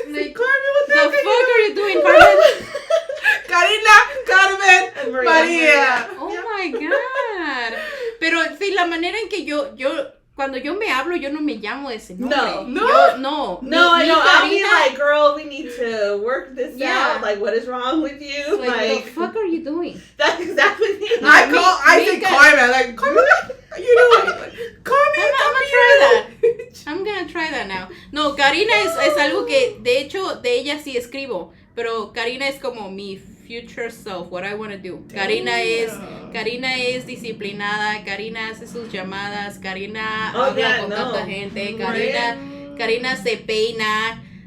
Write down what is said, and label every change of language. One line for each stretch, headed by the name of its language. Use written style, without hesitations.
English: Like, Carmen, what the fuck are you doing, Carmen? Karina, Carmen, Maria. Oh my god.
Spanish: Pero sí, la manera en que yo cuando yo me hablo, yo no me llamo ese nombre.
English: No, I know. I'll be like, girl, we need to work this out. Like, what is wrong with you? Like, the fuck are you doing? That's exactly me. I say Carmen. Like, Carmen, what are you doing? Like, Carmen, I'm gonna try that. I'm gonna try that now.
Spanish: No, Karina es algo que, de hecho, de ella sí escribo. Pero Karina es como mi
English: future self, what I want to do.
Spanish: Karina es disciplinada, Karina hace sus llamadas, Karina habla con tanta gente, Karina se peina.